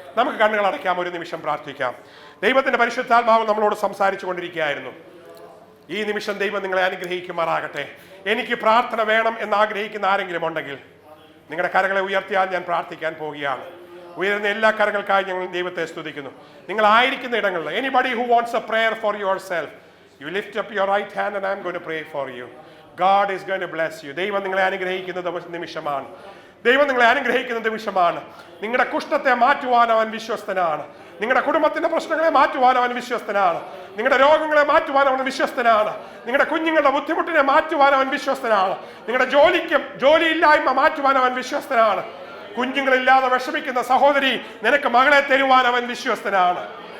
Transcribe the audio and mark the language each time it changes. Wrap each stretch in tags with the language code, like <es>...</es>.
<ml>നമുക്ക് കണ്ണുകൾ അടയ്ക്കാം, ഒരു നിമിഷം പ്രാർത്ഥിക്കാം. ദൈവത്തിന്റെ പരിശുദ്ധാത്മാവ് നമ്മളോട് സംസാരിച്ചു കൊണ്ടിരിക്കുകയായിരുന്നു. ഈ നിമിഷം ദൈവം നിങ്ങളെ അനുഗ്രഹിക്കുമാറാകട്ടെ. എനിക്ക് പ്രാർത്ഥന വേണം എന്ന് ആഗ്രഹിക്കുന്ന ആരെങ്കിലും ഉണ്ടെങ്കിൽ നിങ്ങളുടെ കരങ്ങളെ ഉയർത്തിയാൽ ഞാൻ പ്രാർത്ഥിക്കാൻ പോവുകയാണ്. ഉയരുന്ന എല്ലാ കരങ്ങൾക്കായി ഞങ്ങൾ ദൈവത്തെ സ്തുതിക്കുന്നു. നിങ്ങൾ ആയിരിക്കുന്ന ഇടങ്ങളിൽ,</ml> <en>anybody who wants a prayer for yourself, you lift up your right hand and I'm going to pray for you. God is going to bless you.</en> <ml>ദൈവം നിങ്ങളെ അനുഗ്രഹിക്കുന്ന നിമിഷമാണ്. ദൈവം നിങ്ങളെ അനുഗ്രഹിക്കുന്ന നിമിഷമാണ്. നിങ്ങളുടെ കുഷ്ഠത്തെ മാറ്റുവാൻ അവൻ വിശ്വസ്തനാണ്. നിങ്ങളുടെ കുടുംബത്തിന്റെ പ്രശ്നങ്ങളെ മാറ്റുവാൻ അവൻ വിശ്വസ്തനാണ്. നിങ്ങളുടെ രോഗങ്ങളെ മാറ്റുവാൻ അവൻ വിശ്വസ്തനാണ്. നിങ്ങളുടെ കുഞ്ഞുങ്ങളുടെ ബുദ്ധിമുട്ടിനെ മാറ്റുവാൻ അവൻ വിശ്വസ്തനാണ്. നിങ്ങളുടെ ജോലിയില്ലായ്മ മാറ്റുവാൻ അവൻ വിശ്വസ്തനാണ്. കുഞ്ഞുങ്ങളില്ലാതെ വിഷമിക്കുന്ന സഹോദരി, നിനക്ക് മകളെ തരുവാൻ അവൻ വിശ്വസ്തനാണ്.</ml>